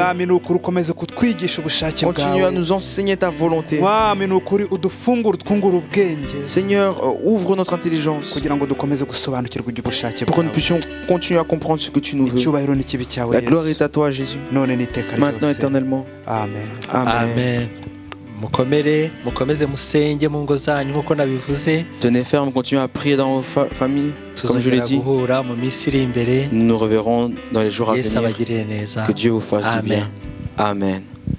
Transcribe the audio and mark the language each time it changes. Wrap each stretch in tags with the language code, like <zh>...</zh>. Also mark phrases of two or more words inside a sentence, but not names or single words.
<fr>Continue à nous enseigner ta volonté. Seigneur, ouvre notre intelligence pour que nous puissions continuer à comprendre ce que tu nous veux. La gloire est à toi, Jésus, maintenant éternellement. Amen. Amen.</fr> <rw>Mukomeze musenge mu ngo zanyu nkuko nabivuze.</rw> <fr>Tenez ferme, continuez à prier dans vos familles. Comme je l'ai dit, nous nous reverrons dans les jours à venir. Que Dieu vous fasse du bien. Amen.</fr>